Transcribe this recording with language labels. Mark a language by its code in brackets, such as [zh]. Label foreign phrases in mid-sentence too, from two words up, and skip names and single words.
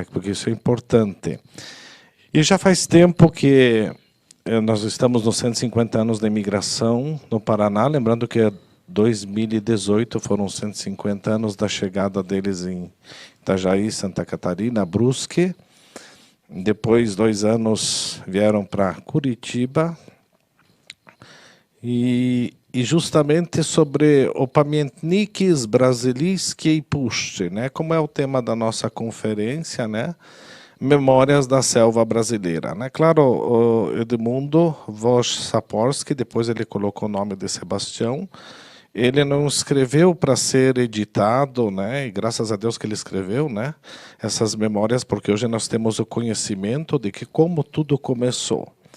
[pt] Porque isso é importante. E já faz tempo que nós estamos nos 150 anos da imigração no Paraná, lembrando que 2018 foram 150 anos da chegada deles em Itajaí, Santa Catarina, Brusque. Depois, 2 anos, vieram para Curitiba. E justamente sobre o [pl] pamiętników brazylijskiej puszczy, [pt] né? Como é o tema da nossa conferência, né? Memórias da selva brasileira, né? Claro, o Edmundo Woś Saporsky, depois ele colocou o nome de Sebastião, ele não escreveu para ser editado, né? E graças a Deus que ele escreveu, né? Essas memórias, porque hoje nós temos o conhecimento de que como tudo começou.